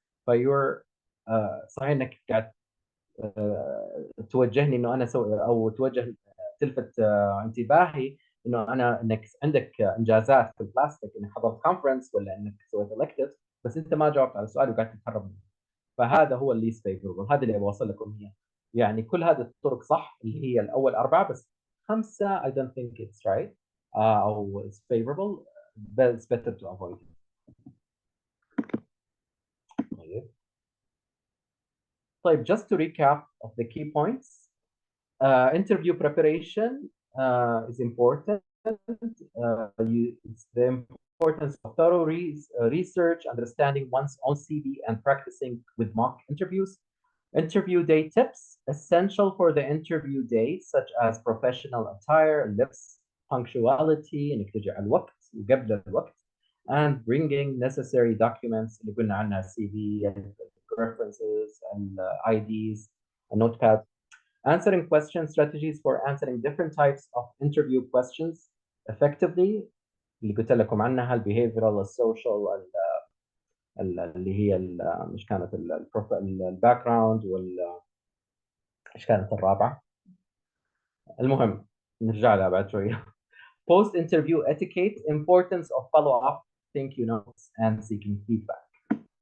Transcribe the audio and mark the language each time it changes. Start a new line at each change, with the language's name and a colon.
Arabic: فيور صحيح انك قاعد توجهني انه انا اسوي او توجه تلفت انتباهي انه انا انك عندك انجازات في البلاستيك، انك حضرت كونفرنس ولا انك سويت electives، بس انت ما جاوبت على السؤال وقاعد تتهرب منه. فهذا هو الليست فيفوربل، هذا اللي ابغى اوصل لكم هي. يعني كل هذه الطرق صح اللي هي الاول 4،
English: بس 5 I don't think it's right او it's favorable but it's better to avoid it. طيب just to recap of the key points, interview preparation is important. It's the importance of thorough research, understanding one's own CV, and practicing with mock interviews. Interview day tips essential for the interview day, such as professional attire, lips, punctuality,
Arabic: انك تجي على الوقت وقبل الوقت,
English: and bringing necessary documents
Arabic: اللي قلنا عنها
English: CV and references and IDs and notepad. Answering question strategies for answering different types of interview questions effectively
Arabic: اللي قلت لكم عنها البيهيفيرال السوشيال اللي هي مش كانت الباك جراوند ايش كانت الرابعه؟ المهم نرجع لها بعد شويه.
English: Post interview etiquette, importance of follow up, thank you notes and seeking feedback.